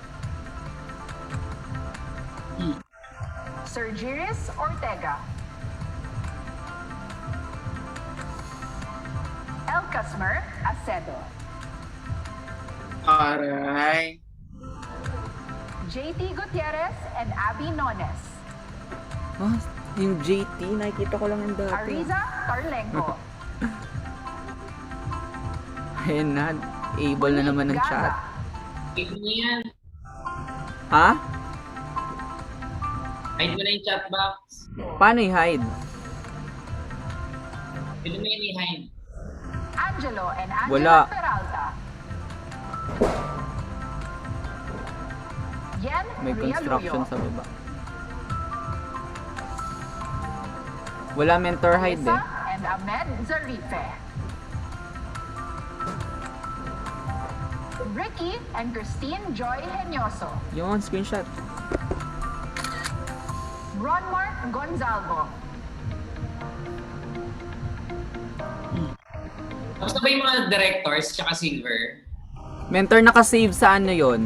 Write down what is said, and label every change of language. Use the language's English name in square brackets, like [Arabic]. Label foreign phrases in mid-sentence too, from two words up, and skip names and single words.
[Filipino] Sir Giris Ortega. Elcasmer Acedo. Aray. JT Gutierrez and Abby Nones. Ah, yung JT, nakikita ko lang yung dati. Ariza Carlenco. Ayan na, able na naman ng Gaga. chat. Hide mo na yan. Ha? Hide mo na yung chat box. Paano i-hide? Pwede mo yan i-hide. Angelo and Angela Wala. Peralta. Yen May construction Rialuyo. sa baba. Wala [English] mentor hide [Filipino] Melissa eh. and Ahmed Zarife. Ricky and Christine Joy Henyoso. Yung screenshot. Ronmark Gonzalvo. Tapos na ba yung mga directors tsaka silver? Mentor nakasave sa ano yon?